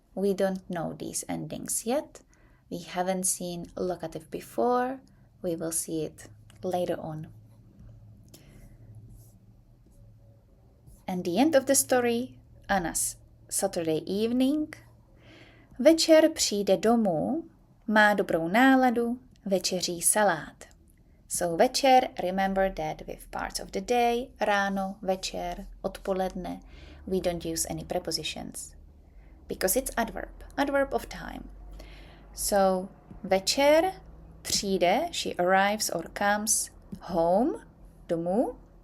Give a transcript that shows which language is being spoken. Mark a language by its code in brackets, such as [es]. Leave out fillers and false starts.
[en] We don't know these endings yet. We haven't seen locative before. We will see it later on. And the end of the story, Anna's Saturday evening. [cs] Večer přijde domů, má dobrou náladu, večeří salát. [en] So večer, remember that with parts of the day, ráno, večer, odpoledne, we don't use any prepositions. Because it's adverb of time. So večer přijde, she arrives or comes home, domů.